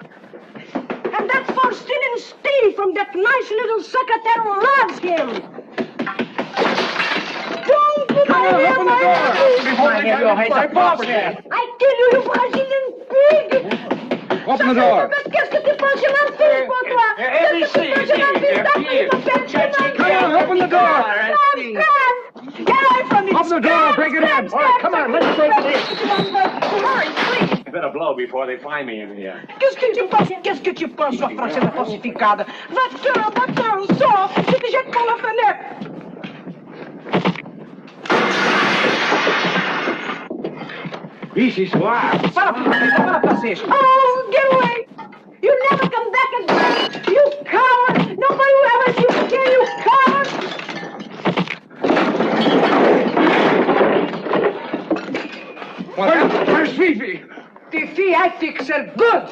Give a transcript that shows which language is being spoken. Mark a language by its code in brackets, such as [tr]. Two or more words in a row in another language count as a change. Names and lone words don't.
[en] And that's for stealing Steve from that nice little secretary who loves him. Don't put Come on, open the door. I kill you, you Brazilian pig. Open the door. [fr] Qu'est-ce que tu penses je m'en fiche pour toi? [en] Come on, open the door. Get away from me. Open the door, break it in. All right, come on, let's break it in. Hurry, please. You better blow before they find me in here. [fr] Qu'est-ce que tu penses, [pt] sua francesa falsificada? [fr] Va-t'en, sors, je te jette par la fenêtre. Vichy soir. [pt] Para, cacete. [en] Oh, get away. You never come back again! You coward! Nobody will ever see you again, you coward! Where's Fifi? Fifi, I fix her good.